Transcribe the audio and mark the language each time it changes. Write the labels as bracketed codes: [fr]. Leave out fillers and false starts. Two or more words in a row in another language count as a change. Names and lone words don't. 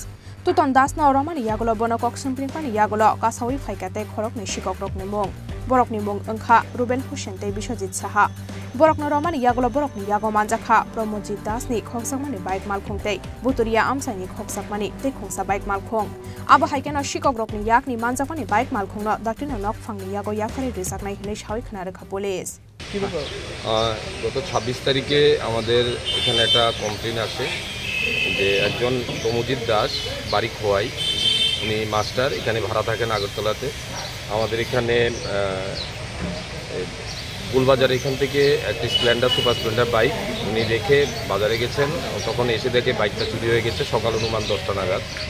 [trp] Tuton Das na romani yagulo bonokok simpringpani yagulo kasawi phaikate khorokni shikok rokni mung Borokni mung angkha Rubel Hussein tei Bishojit Saha Borokno romani yagulo borokni yago manjakha Promojit Das ni khokjakmani bike malkhung tei Buturia amsani khokjakmani tei khungsa bike malkhung Abo haikeno shikok rokni yakni manjakmani bike malkhungno daktino nok phangni yago yakhari rijaknai hinai shawi khnarekha police [bn] গত 26 তারিখে আমাদের এখানে একটা কমপ্লেইন আসে যে একজন প্রমজিৎ দাস বাড়ি খোয়াই উনি মাস্টার এখানে ভাড়া থাকেন আগরতলাতে আমাদের এখানে গোলবাজার এখান থেকে একটি স্প্লেন্ডার সুপার স্প্লেন্ডার বাইক উনি রেখে বাজারে গেছেন তখন এসে দেখে বাইকটা চুরি হয়ে গেছে সকাল অনুমান 10টা নাগাদ